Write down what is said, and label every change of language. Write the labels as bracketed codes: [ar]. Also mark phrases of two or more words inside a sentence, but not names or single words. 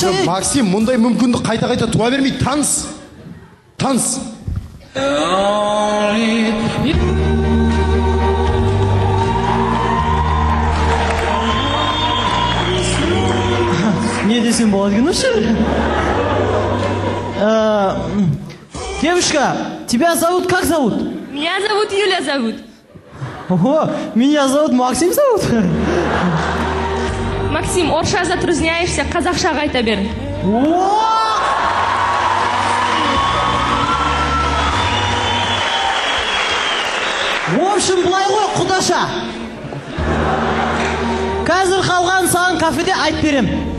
[kk] Максим, мұндай мүмкіндік қайта-қайта туа бермейді, таныс. Не десем болады екен осы? [ru] Девушка, тебя зовут как зовут? Меня зовут Юля зовут. Ого, меня зовут Максим зовут. [kk] Максим, орысша затрудняешься, қазақшаға айта бер. [ru] В общем, [kk] былай ғой, құдаша. Қазір қалған саған кафеде айтып берем.